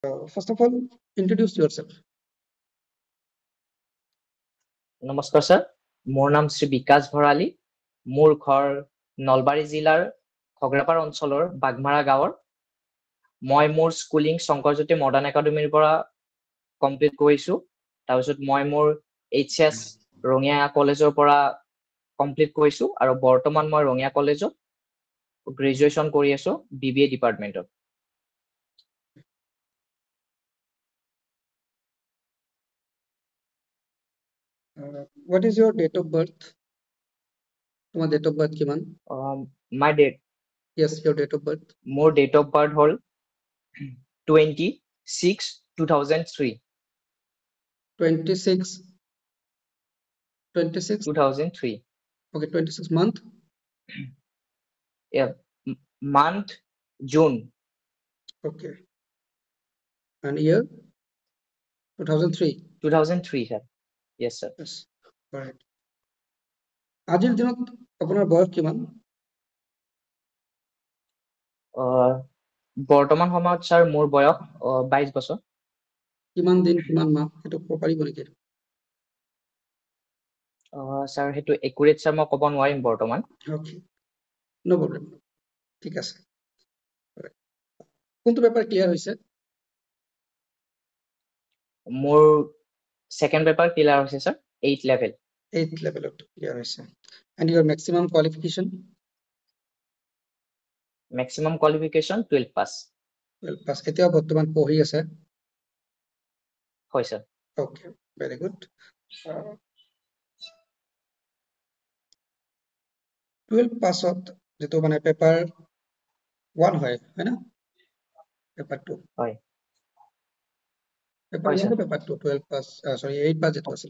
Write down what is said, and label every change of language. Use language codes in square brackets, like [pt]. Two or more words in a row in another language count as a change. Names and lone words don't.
[en] First of all, introduce yourself. [as] নমস্কাৰ স্যাৰ, মোৰ নাম শ্ৰী বিকাশ ভৰালী। মোৰ ঘৰ নলবাৰী জিলাৰ খগৰাপাৰ অঞ্চলৰ বাগমাৰা গাঁৱৰ। মই মোৰ স্কুলিং শংকৰজ্যোতি মডাৰ্ণ একাডেমীৰ পৰা কমপ্লিট কৰিছো। তাৰপিছত মই মোৰ HS ৰঙিয়া কলেজৰ পৰা কমপ্লিট কৰিছো আৰু বৰ্তমান মই ৰঙিয়া কলেজত গ্ৰেজুৱেশ্যন কৰি আছো BBA ডিপাৰ্টমেণ্টত। [en] What is your date of birth? Your date of birth kiman? My date, Yes, your date of birth. মোৰ date of birth হ'ল 26/2003. 26. 2003. Okay, 26 month. Yeah, month June. Okay. And year? 2003. 2003, sir. Yes, sir. Yes. Correct. [as] আজিৰ দিনত আপোনাৰ বয়স কিমান? বৰ্তমান সময়ত স্যাৰ মোৰ বয়স 22 বছৰ। কিমান দিন কিমান মাহ সেইটো ক'ব পাৰিব নেকি? স্যাৰ সেইটো একুৰেট স্যাৰ মই ক'ব নোৱাৰিম বৰ্তমান। [en] Okay. No problem. [as] ঠিক আছে। কোনটো পেপাৰ ক্লিয়াৰ হৈছে? মোৰ সেকেন্ড পেপাৰ ক্লিয়াৰ হৈছে স্যাৰ, [en] 8th level. 8th level ক্লিয়াৰ হৈছে। And your maximum qualification? Maximum qualification 12 pass. 12 pass. [as] এতিয়া বৰ্তমান পঢ়ি আছে? হয় স্যাৰ। [en] Okay, very good. [as] 12 পাছত যেটো মানে পেপাৰ 1 হয় না? পেপাৰ 2 হয়। পেপাৰ 1 পেপাৰ 2 12 পাস সৰি 8 পাস যেটো আছিল।